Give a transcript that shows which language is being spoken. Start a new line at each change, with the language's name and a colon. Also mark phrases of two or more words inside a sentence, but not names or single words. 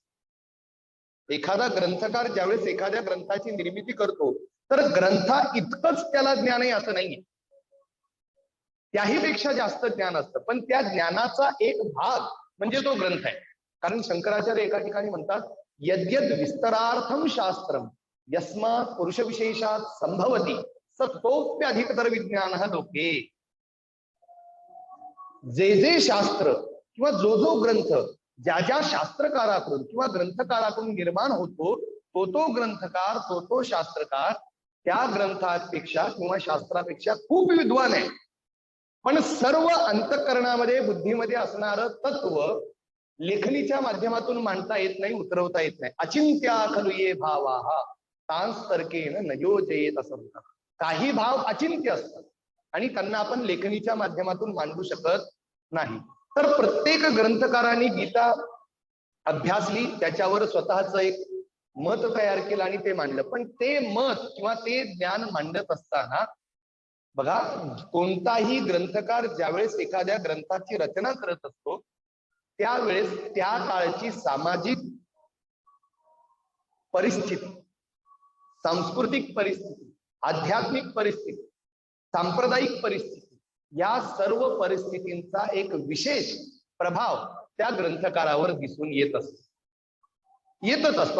Marathi: एखादा ग्रंथकार ज्यावेळेस एखाद्या ग्रंथाची निर्मिती करतो तर ग्रंथा इतकंच त्याला ज्ञान आहे असं नाहीये, त्याही पेक्षा जास्त ज्ञान असतं, पण त्या ज्ञानाचा एक भाग म्हणजे तो ग्रंथ आहे. कारण शंकराचार्य एका ठिकाणी म्हणतात,
Sanskrit: यद्यद विस्तरार्थम शास्त्रम यस्मात् पुरुष विशेषात संभवती सत्तोप्यधिकतर विज्ञान लोके.
Marathi: जे जे शास्त्र किंवा जो जो ग्रंथ ज्या ज्या शास्त्रकाराकडून किंवा ग्रंथकाराकडून निर्माण होतो तो तो ग्रंथकार तो तो शास्त्रकार त्या ग्रंथापेक्षा किंवा शास्त्रापेक्षा खूप विद्वान आहे. पण सर्व अंतःकरणामध्ये बुद्धीमध्ये असणारं तत्व लेखणीच्या माध्यमातून मांडता येत नाही, उतरवता येत नाही.
Sanskrit: अचिंत्या खलु ये भावाः तांस तर्केन न योजयेत असं म्हणतात.
Marathi: काही भाव अचिंत्य असतात आणि त्यांना आपण लेखणीच्या माध्यमातून मांडू शकत नाही. तर प्रत्येक ग्रंथकारांनी गीता अभ्यासली, त्याच्यावर स्वतःच एक मत तयार केलं आणि ते मांडलं. पण ते मत किंवा ते ज्ञान मांडत असताना बघा, कोणताही ग्रंथकार ज्यावेळेस एखाद्या ग्रंथाची रचना करत असतो त्यावेळेस त्या काळची सामाजिक परिस्थिती, सांस्कृतिक परिस्थिती, आध्यात्मिक परिस्थिती, सांप्रदायिक परिस्थिती, या सर्व परिस्थितींचा एक विशेष प्रभाव त्या ग्रंथकारावर दिसून येतच असतो.